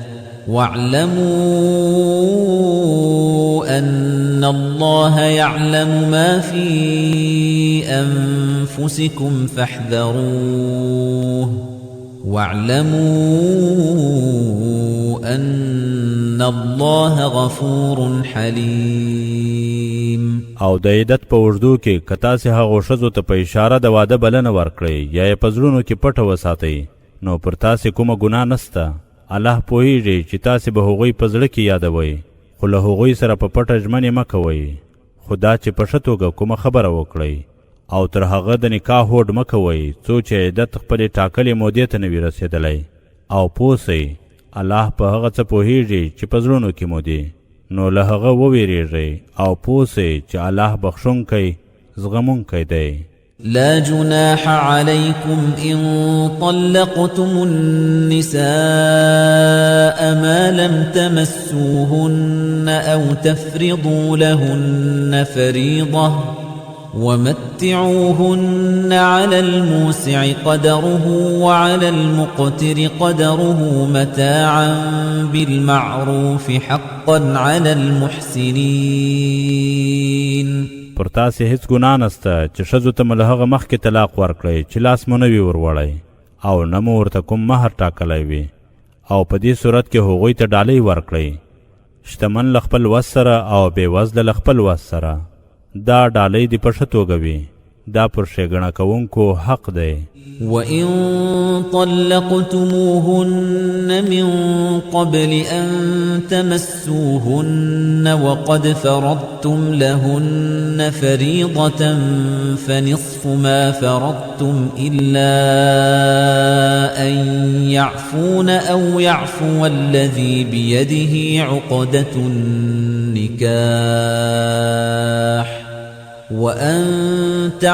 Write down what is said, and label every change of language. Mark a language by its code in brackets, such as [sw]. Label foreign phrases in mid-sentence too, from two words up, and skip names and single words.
[ar] واعلموا أن الله يعلم ما في أنفسكم فاحذروه واعلموا أن الله غفور حليم. [ps] او د عدت په اوږدو کې که تاسې هغو ښځو ته په اشاره د واده بلنه ورکړئ یا یې په زړونو کې پټه وساتئ نو پر تاسې کومه ګناه نسته. الله پوهیږي چې تاسې به هغوی په زړه کې یادوئ خو له هغوی سره په پټه ژمنې مه کوئ. خو دا چې په ښه توګه کومه خبره وکړئ او تر هغه د نکاح هوډ مه کوئ څو چې عدت خپلې ټاکلې مودې ته نه وي رسېدلی. او پوه سئ الله په هغه څه پوهیږي چې په زړونو کې مو دي نو له هغه وویریږئ او پوه سئ چې الله بخښونکی زغمونکی دی. [ar] لا جناح عليكم إن طلقتم النساء ما لم تمسوهن أو تفرضوا لهن فريضة ومتعوهن على الموسع قدره وعلى المقتر قدره متاعا بالمعروف حقا على المحسنين. [ps] پر تاسې هیڅ ګناه نسته چې ښځو ته مو له هغه مخکې طلاق ورکړئ چې لاس مو نه وي وروړی او نه مو ورته کوم مهر ټاکلی وي او په دې صورت کې هغوی ته ډالۍ ورکړئ شتمن له خپل وس سره او بې وزله له خپل وس سره. دا ډالۍ دې په ښه توګه وي. دا پر ښېګڼه کوونکو حق دی. [ar] وَإِن طَلَّقْتُمُوهُنَّ مِن قَبْلِ أَن تَمَسُّوهُنَّ وَقَدْ فَرَضْتُمْ لَهُنَّ فَرِيضَةً فَنِصْفُ مَا فَرَضْتُمْ إِلَّا أَن يَعْفُونَ أَوْ يَعْفُوَ الَّذِي بِيَدِهِ عُقْدَةُ النِّكَاحِ وأن